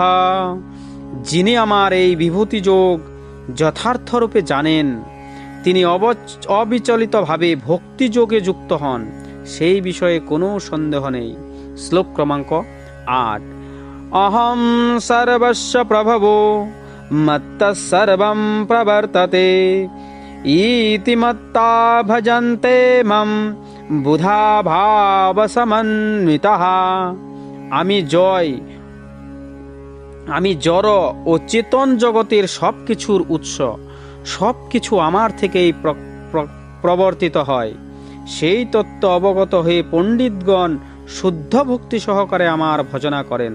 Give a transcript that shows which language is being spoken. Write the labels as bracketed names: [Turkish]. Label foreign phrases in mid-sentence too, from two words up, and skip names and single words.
[Bangla] যিনি আমার এই বিভূতি যোগ যথার্থরূপে জানেন, তিনি অবিচলিতভাবে ভক্তি যোগে যুক্ত হন, সেই বিষয়ে কোনো সন্দেহ নেই। শ্লোক ক্রমাঙ্ক 8। [Sanskrit] অহং সর্বস্য প্রভবো মত্তঃ সর্বং প্রবর্ততে ইতি মত্তা ভজন্তে মাম বুধা ভাব সমন্বিতঃ। [Bangla] আমি জড় ও চেতন জগতের সবকিছুর উৎস, সবকিছু আমার থেকেই প্রবর্তিত হয়, সেই তত্ত্ব অবগত হয়ে পণ্ডিতগণ শুদ্ধ ভক্তি সহকারে আমার ভজনা করেন।